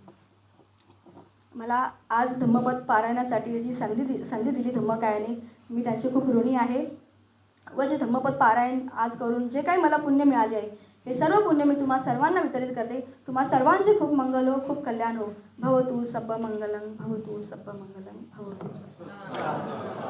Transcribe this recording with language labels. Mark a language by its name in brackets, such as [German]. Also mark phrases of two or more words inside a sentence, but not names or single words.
[Marathi] मला आज धम्मपद पारायणासाठी जी संधी दिली धम्मकायाने, मी त्यांचे खूप ऋणी आहे. व जे धम्मपद पारायण आज करून जे काही मला पुण्य मिळाले आहे, हे सर्व पुण्य मी तुम्हा सर्वांना वितरित करते. तुम्हा सर्वांचे खूप मंगल हो, खूप कल्याण हो. [Pali] भवतु सब्ब मंगलम, भवतु सब्ब मंगलम, भवतु सब्ब.